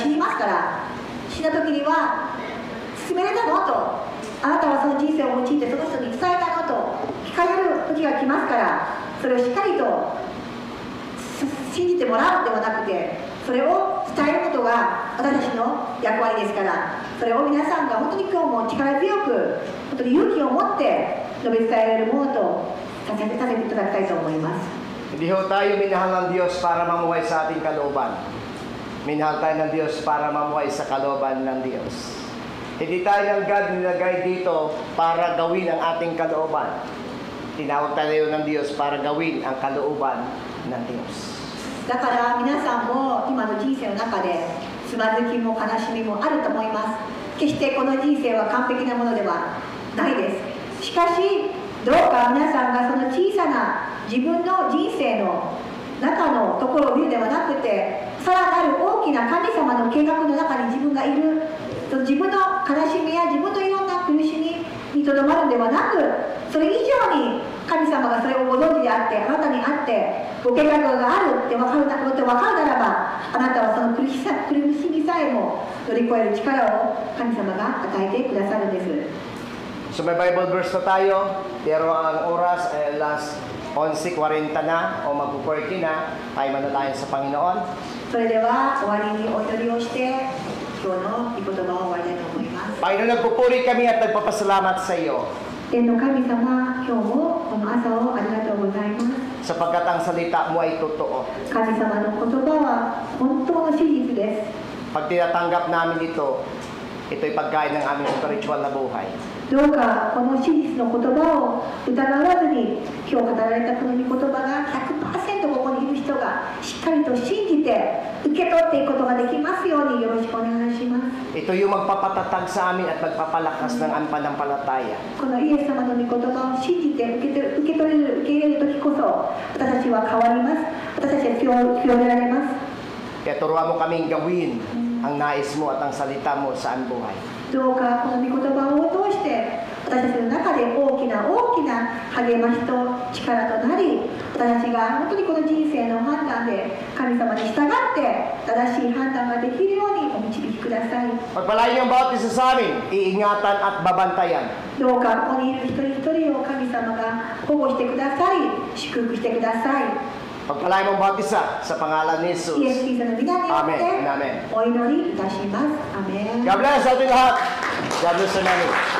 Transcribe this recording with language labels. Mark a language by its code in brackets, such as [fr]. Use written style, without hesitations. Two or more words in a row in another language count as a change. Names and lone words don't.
[ja] 死にますから死んだ時には進めれたのとあなたはその人生を用いてその人に伝えたのと聞かれる時が来ますからそれをしっかりと信じてもらうのではなくてそれを伝えることが私たちの役割ですからそれを皆さんが本当に今日も力強く本当に勇気を持って述べ伝えられるものとさせていただきたいと思います。 [tl] Hindi ho tayo minahal ng Diyos para mamuhay sa ating kalooban. Minahal tayo ng Diyos para mamuhay sa kalooban ng Diyos. Hindi tayo ng God nilagay dito para gawin ang ating kalooban. Tinawag tayo ng Diyos para gawin ang kalooban ng Diyos. [ja] だから皆さんも今の人生の中でつまずきも悲しみもあると思います。決してこの人生は完璧なものではないです。しかしどうか皆さんがその小さな自分の人生の中のところを見るではなくてさらなる大きな神様の計画の中に自分がいる自分の悲しみや自分のいろんな苦しみにとどまるのではなくそれ以上に神様がそれをご存知であってあなたにあってご計画があるって分かるならばあなたはその苦しみさえも乗り越える力を神様が与えてくださるんです。 [tl] So may [en] Bible verse [tl] na tayo, pero ang oras ay alas 11:40 na o magpo-40 na, tayo manalangin sa Panginoon. [ja] それでは終わりにお祈りをして今日の御言葉を終わりたいと思います。 [tl] Panginoon, nagpupuri kami at nagpapasalamat sa iyo. [ja] 天の神様、今日もこの朝をありがとうございます。 [tl] Sapagkat ang salita mo ay totoo. [ja] 神様の言葉は本当の真実です。 [tl] Pag tinatanggap namin ito, ito'y pagkain ng aming spiritual na buhay. [ja] どうかこの真実の言葉を疑わずに今日語られたこの御言葉が 100% ここにいる人がしっかりと信じて受け取っていくことができますようによろしくお願いします。 [tl] Ito yung magpapatatag sa amin at magpapalakas ng aming pananampalataya. [ja] このイエス様の御言葉を信じて受け入れる時こそ私たちは変わります。私たちは清められます。 [tl] Kaya turuan mo kaming gawin ang nais mo at ang salita mo sa aming buhay. [ja] どうかこの御言葉を通して私たちの中で大きな励ましと力となり私たちが本当にこの人生の判断で神様に従って正しい判断ができるようにお導きください。 [tl] Pagpalain niyo ang bawat isa sa amin, iingatan at babantayan. [ja] どうかここにいる一人一人を神様が保護してください、祝福してください。 [tl] Pagpalain mo ang bawat isa sa pangalan ni Jesus. [ja] イエス・キリストの皆によっ Amen. て Amen. お祈りいたします。アメン。 [en] God bless [tl] sa ating lahat. [en] God bless [tl] sa namin.